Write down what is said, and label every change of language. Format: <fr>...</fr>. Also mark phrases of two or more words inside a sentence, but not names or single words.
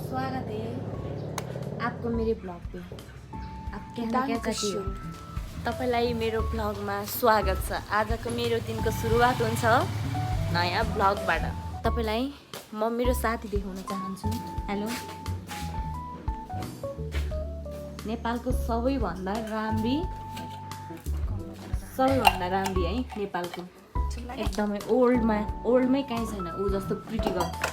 <hi>स्वागत है आपको मेरे ब्लॉग पे। आप कहना क्या चाहती हो?</hi> <ne>तपाईलाई मेरो ब्लगमा स्वागत छ। आजको मेरो दिनको सुरुवात हुन्छ नयाँ ब्लगबाट। तपाईलाई म मेरो साथी देखाउन चाहन्छु। हेलो, नेपालको सबैभन्दा राम्री है नेपालको, एकदमै ओल्डमै कहीँ छैन ऊ जस्तो</ne> <en>pretty girl.</en>